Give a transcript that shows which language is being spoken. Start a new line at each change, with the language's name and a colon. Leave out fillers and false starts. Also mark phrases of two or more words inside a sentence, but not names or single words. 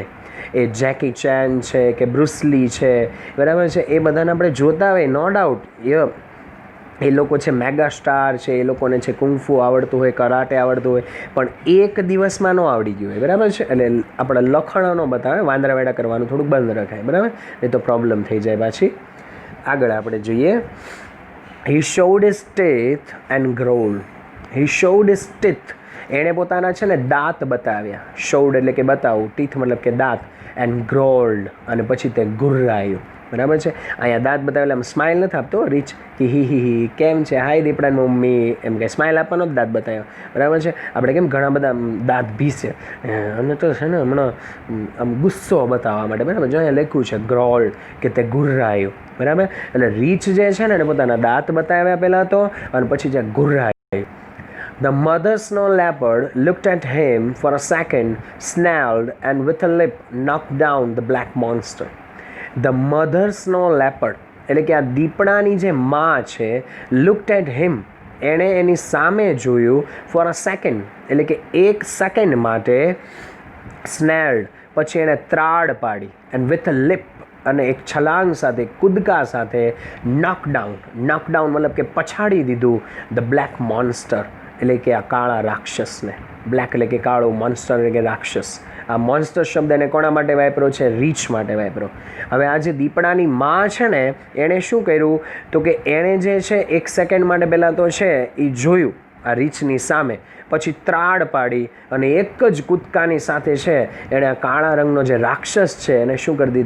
Gujarati: એ જેકી ચેન છે કે બ્રુસલી છે, બરાબર છે, એ બધાને આપણે જોતા હોય
English: no doubt.
Gujarati: એ લોકો છે મેગા સ્ટાર છે, એ લોકોને છે કુંફુ આવડતું હોય, કરાટે આવડતું હોય, પણ એક દિવસમાં ન આવડી ગયું હોય, બરાબર છે. એટલે આપણા લખણો ન બતાવે, વાંદરાવેડા કરવાનું થોડુંક બંધ રખાય, બરાબર. એ તો પ્રોબ્લેમ થઈ જાય પાછી. આગળ આપણે જોઈએ.
English: He showed his teeth and growled. He showed his teeth.
Gujarati: એણે પોતાના છે ને દાંત બતાવ્યા. showed એટલે કે બતાવવું, teeth મતલબ કે દાંત,
English: and growled
Gujarati: અને પછી તે ગુર્રાયું, બરાબર છે. અહીંયા દાંત બતાવેલા આમ સ્માઇલ નથી આપતો રીચ કે હી કેમ છે, હાય દીપડાની મમ્મી, એમ કે સ્માઇલ આપવાનો જ દાંત બતાવ્યો, બરાબર છે. આપણે કેમ ઘણા બધા દાંત ભીસે અને તો છે ને હમણાં આમ ગુસ્સો બતાવવા માટે, બરાબર. જો અહીંયા લખ્યું છે ગ્રોલ્ડ કે તે ગુર્રાયું, બરાબર. એટલે રીચ જે છે ને પોતાના દાંત બતાવ્યા પહેલાં તો, અને પછી જે ગુર્રાયું.
English: The mother snow leopard looked at him for a second, snarled, and with a lip knocked down the black monster. The mother snow leopard
Gujarati: એટલે કે આ દીપડાની જે માં છે,
English: looked at him
Gujarati: એણે એની સામે જોયું,
English: for a second
Gujarati: એટલે કે 1 સેકન્ડ માટે, snarled પછી એણે ત્રાડ પાડી,
English: and with a lip
Gujarati: અને એક છલાંગ સાથે, કૂદકા સાથે નોકડાઉન મતલબ કે પછાડી દીધું
English: the black monster,
Gujarati: એટલે કે આ કાળા રાક્ષસને. બ્લેક એટલે કે કાળો, મોન્સ્ટર એટલે કે રાક્ષસ. આ મોન્સ્ટર શબ્દ એને કોના માટે વાપરો છે? રીચ માટે વાપરો. હવે આ જે દીપડાની માં છે ને, એણે શું કર્યું તો કે એણે જે છે 1 સેકન્ડ માટે પહેલાં તો છે એ જોયું આ રીચની સામે, પછી ત્રાડ પાડી અને એક જ કૂદકાની સાથે છે એણે આ કાળા રંગનો જે રાક્ષસ છે એને શું કરી દીધો?